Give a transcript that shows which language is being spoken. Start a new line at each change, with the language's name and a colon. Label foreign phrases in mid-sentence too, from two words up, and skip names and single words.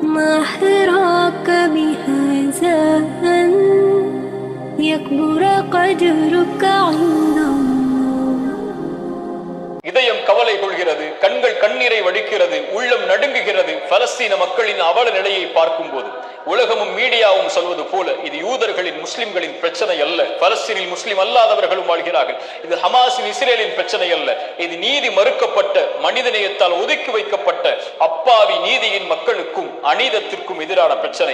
Arabic: ما حراك بهذا أن يكبر قدرك عند الله.
Tamil: இதயம் கவலை கொள்கிறது, கண்கள் கண்ணீரை வடிக்கிறது, உள்ளம் நடுங்குகிறது பலஸ்தீன மக்களின் அவல நிலையை பார்க்கும் போது. உலகமும் மீடியாவும் சொல்வது போல இது யூதர்களின் முஸ்லிம்களின் பிரச்சனை அல்ல, பலஸ்தீனில் முஸ்லிம் அல்லாதவர்களும் வாழ்கிறார்கள். இது ஹமாஸின் இஸ்ரேலின் பிரச்சனை அல்ல, இது நீதி மறுக்கப்பட்ட மனிதநேயத்தால் ஒதுக்கி வைக்கப்பட்ட அப்பாவி நீதியின் மக்களுக்கும் அநீதத்திற்கும் எதிரான பிரச்சனை.